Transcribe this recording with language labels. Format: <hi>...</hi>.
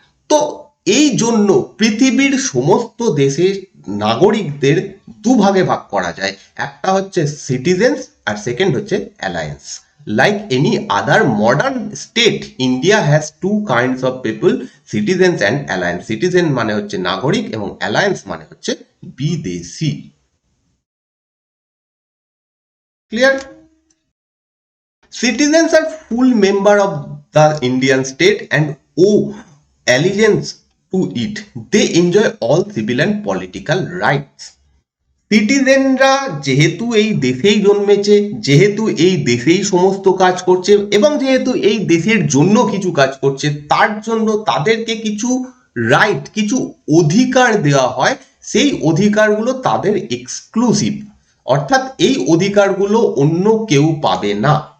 <bn>তো এই জন্য পৃথিবীর সমস্ত দেশের নাগরিকদের দুভাগে ভাগ করা যায়, একটা হচ্ছে সিটিজেন্স আর সেকেন্ড হচ্ছে alliance.</bn> <en>Like any other modern state, India has two kinds of people, citizens and aliens.</en> <bn>Citizen মানে হচ্ছে নাগরিক এবং অ্যালায়েন্স মানে হচ্ছে বিদেশি। Clear?</bn> <en>Citizens are full member of the Indian state and owe allegiance to it. They enjoy all civil and political rights.</en> <bn>সিটিজেনরা যেহেতু এই দেশেই জন্মেছে, যেহেতু এই দেশেই সমস্ত কাজ করছে এবং যেহেতু এই দেশের জন্য কিছু কাজ করছে, তার জন্য তাদেরকে কিছু রাইট, কিছু অধিকার দেওয়া হয়। সেই অধিকারগুলো তাদের এক্সক্লুসিভ, অর্থাৎ এই অধিকারগুলো অন্য কেউ পাবে না।</bn>